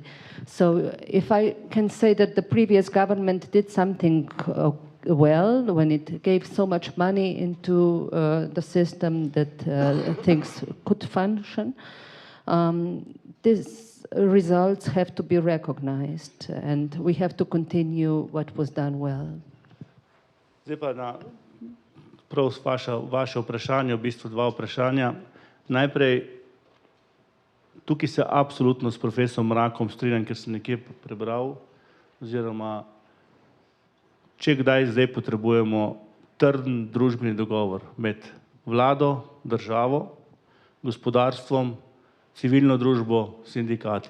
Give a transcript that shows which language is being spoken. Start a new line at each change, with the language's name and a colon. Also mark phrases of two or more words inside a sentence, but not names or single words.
English: So if I can say that the previous government did something well when it gave so much money into the system that things could function, these results have to be recognized and we have to continue what was done well.
Slovenian: Zdaj pa na prav vaše vprašanje, v bistvu dva vprašanja. Najprej, tukaj se absolutno s profesorom Mrakom strinjam, ker sem nekje prebral, oziroma če kdaj zdaj potrebujemo trden družbeni dogovor med vlado, državo, gospodarstvom, civilno družbo, sindikati.